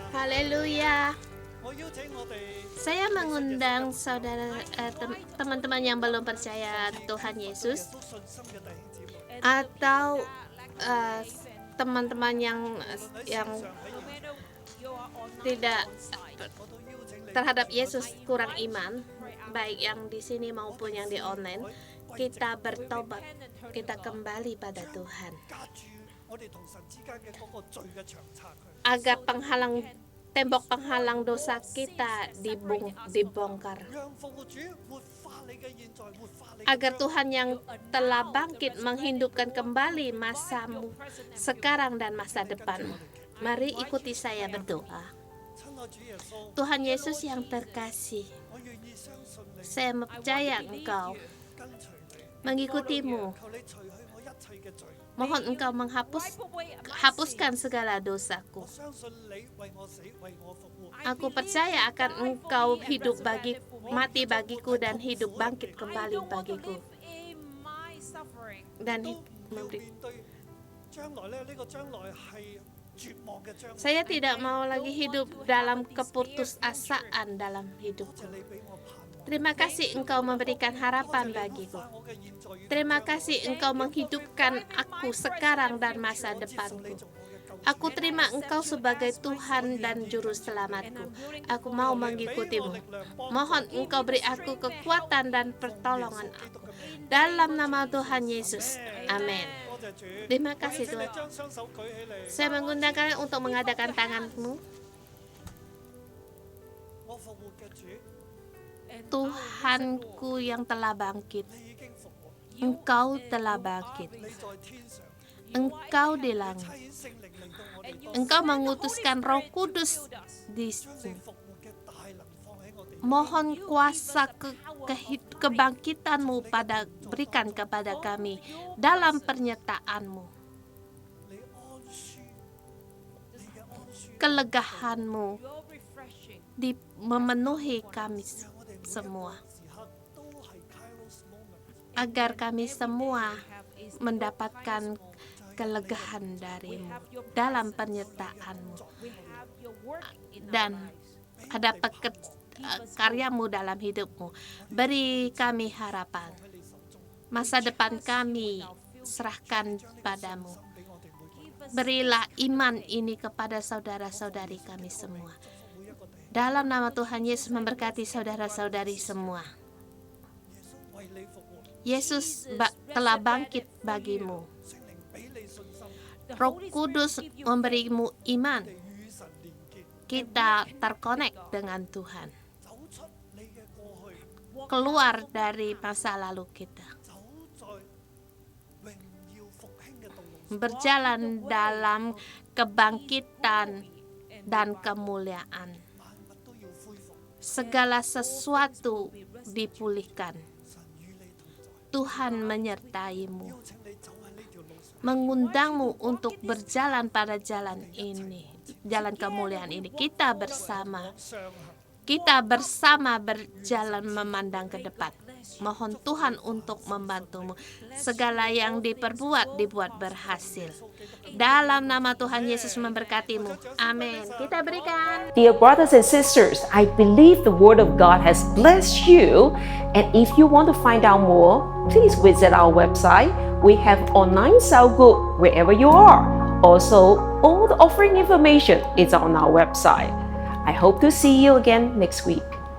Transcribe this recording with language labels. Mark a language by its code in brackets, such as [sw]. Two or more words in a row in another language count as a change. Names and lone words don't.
[id] Haleluya. [yue] 我邀請我哋 [id] Saya mengundang teman-teman yang belum percaya Tuhan [yue] 耶 [id] Yesus [yue] 穌信心嘅弟兄姊妹， [id] atau teman-teman yang [yue] 無論喺線上喺 [en] No matter you are online [id] tidak [en] or on site. [yue] 我都邀請你 [id] terhadap Yesus kurang iman, baik yang di sini maupun yang di online, kita bertobat, kita kembali pada Tuhan, [yue] 隔住我哋同神之間嘅嗰個罪嘅牆拆佢。 [id] agar tembok penghalang dosa kita dibongkar, [yue] 讓復活主活化你嘅現在，活化你嘅 [id] agar [yue] 將來 [id] Tuhan yang telah bangkit menghidupkan kembali masamu sekarang dan masa depanmu. Mari ikuti saya berdoa. [yue] 親愛主耶穌， [id] Tuhan Yesus yang terkasih, [yue] 我願意相信你， [id] saya percaya Engkau, [yue] 跟隨你， [id] mengikutimu. [yue] 求你除去我一切嘅罪。 [id] Mohon Engkau hapuskan segala dosaku. [yue] 我相信你為我死，為我復活。 [id] Aku percaya akan Engkau hidup mati bagiku dan hidup bangkit kembali bagiku. Dan [yue] 都唔要 [id] memberi. [yue] 面對將來咧，呢個將來係絕望嘅將來。 [id] Saya tidak mau lagi hidup dalam keputusasaan dalam [yue] 多 [id] hidupku. [yue] 謝你俾我盼望。 [id] Terima kasih Engkau memberikan harapan bagiku. [yue] 我嘅現在與 [id] Terima kasih Engkau menghidupkan aku sekarang dan masa [yue] 接受 [id] depanku. [yue] 你做我嘅救主。 [id] Aku terima Engkau sebagai Tuhan dan Juru Selamatku. Aku mau mengikutimu. Mohon Engkau beri aku kekuatan dan pertolongan aku. Dalam nama Tuhan Yesus. Amin. [yue] 多謝主。 [id] Terima kasih [yue] 請你 [id] Tuhan. [yue] 將雙手舉起嚟。 [id] Saya mengundang kalian untuk mengadakan tanganmu. [yue] 我復活嘅主， [id] Tuhanku yang telah bangkit. [yue] 你已經復活， [id] Engkau telah bangkit. [yue] 你在天上， [id] Engkau di langit. [yue] 差遣聖靈嚟到我哋當中， [id] Engkau mengutuskan Roh Kudus di [yue] 將你 [id] sini. [yue] 復活嘅大能放喺我哋。 [id] Mohon kuasa kebangkitanmu berikan kepada kami dalam penyertaanmu. [yue] 你安舒，你嘅安舒， [id] Kelegahanmu [en] Your refreshing. [id] memenuhi kami [yue] 讓我哋每一個 [id] semua. [yue] 時刻都係 [en] Kairos moment。 [id] Agar kami semua [en] Have is [id] mendapatkan kelegahan darimu dalam penyertaanmu [en] we have your work in our [id] dan [en] lives. [id] ada karyamu dalam hidupmu. Beri kami harapan. Masa depan kami serahkan padamu. [yue] 俾我哋每個人， [id] Berilah iman ini kepada saudara-saudari kami semua. Dalam nama Tuhan Yesus memberkati saudara-saudari semua. [yue] 耶穌為你復活， [id] Yesus telah bangkit bagimu. [yue] 聖靈俾你信心， [en] The [id] Roh [en] Holy Spirit [id] Kudus [en] give you [id] memberimu iman. [yue] 你與神連結， [id] Kita terkonek dengan Tuhan. [yue] 走出你嘅過去， [id] Keluar dari masa lalu kita. [yue] 走在榮耀復興嘅道路上。 [id] Berjalan dalam kebangkitan dan kemuliaan. [yue] 萬物都要恢復， [id] Segala sesuatu dipulihkan. [yue] 神與你同在， [id] Tuhan menyertaimu. [yue] 邀請你走喺呢條路上， [id] Mengundangmu untuk berjalan pada jalan ini, jalan kemuliaan ini. Kita bersama berjalan memandang ke depan. Mohon Tuhan untuk membantumu. Segala yang diperbuat dibuat berhasil. Dalam nama Tuhan Yesus memberkatimu. Amin. Kita berikan. [en] Dear brothers and sisters, I believe the Word of God has blessed you. And if you want to find out more, please visit our website. We have online cell group wherever you are. Also, all the offering information is on our website. I hope to see you again next week.